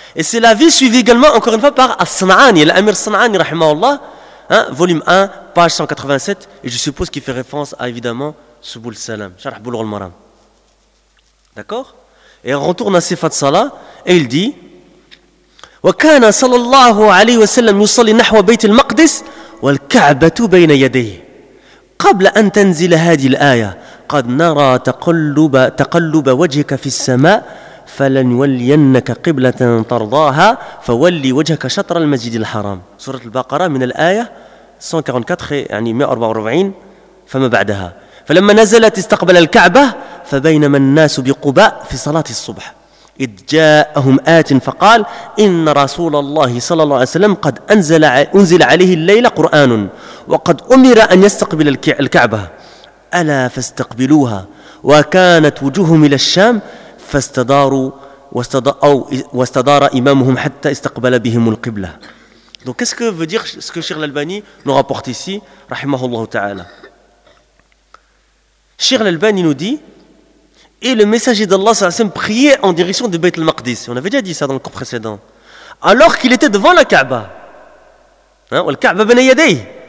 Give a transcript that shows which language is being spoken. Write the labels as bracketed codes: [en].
[fr] Et c'est la vie suivie également, encore une fois, par As-San'ani, l'Amir As-San'ani, rahimahullah, hein? Volume 1, page 187, et je suppose qu'il fait référence à, évidemment, Subul Salam, Sharh Bulugh al-Maram. D'accord? Et on retourne à Sifat Salah, et il dit... [ar] وكان صلى الله عليه وسلم يصلي نحو بيت المقدس والكعبة بين يديه قبل أن تنزل هذه الآية قد نرى تقلب وجهك في السماء فلنولينك قبلة ترضاها فولي وجهك شطر المسجد الحرام سورة البقرة من الآية 144 يعني 144 فما بعدها فلما نزلت استقبل الكعبة فبينما الناس بقباء في صلاة الصبح إذ جاءهم آت فقال إن رسول الله صلى الله عليه وسلم قد أنزل عليه الليل قرآن وقد أمر أن يستقبل الكعبة ألا فاستقبلوها وكانت وجوههم إلى الشام فاستداروا واستدار إمامهم حتى استقبل بهم القبلة. [fr] Donc qu'est-ce que veut dire ce que Cheikh l'Albani nous rapporte ici, rahimahullah ta'ala? Cheikh l'Albani nous dit, et le messager d'Allah sallallahu alayhi wa sallam priait en direction de Bayt al-Maqdis. On avait déjà dit ça dans le cours précédent. Alors qu'il était devant la Kaaba. Hein? Ou la Kaaba [ar] ben yadayhi.